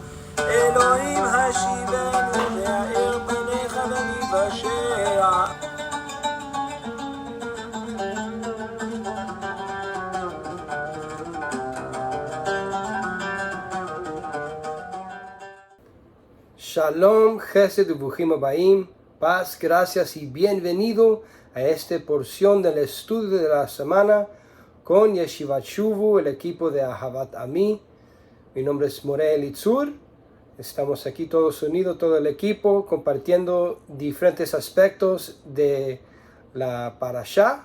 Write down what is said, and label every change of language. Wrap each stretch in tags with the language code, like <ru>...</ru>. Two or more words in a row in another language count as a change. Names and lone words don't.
<he>אלוהים השיבנו והאר פניך וניוושע. שלום, חסד וברוכים הבאים,</he> <es>paz, gracias y bienvenido a esta porción del estudio de la semana con Yeshivat Shuvu, el equipo de Ahavat Ami. Mi nombre es Moreh Elitzur. Estamos aquí todos unidos, todo el equipo, compartiendo diferentes aspectos de la Parashá.</es>